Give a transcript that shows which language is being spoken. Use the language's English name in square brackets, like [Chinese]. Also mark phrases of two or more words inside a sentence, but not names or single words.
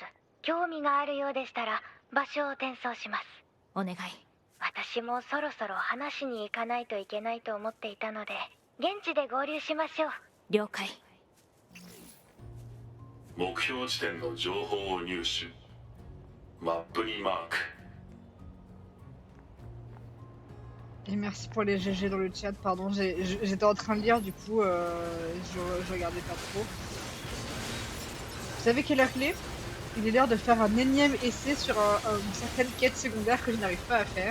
[Japanese] 興味があるようでしたら場所を転送します。お願い。私もそろそろ話しに行かないといけないと思っていたので、現地で合流しましょう。了解。目標地点の情報を入手。マップにマーク。 [French] Et merci pour les GG dans le chat, pardon, j'étais en train de lire, du coup, je regardais pas trop. Vous savez quelle heure il est? Il est l'heure de faire un énième essai sur une certaine quête secondaire que je n'arrive pas à faire.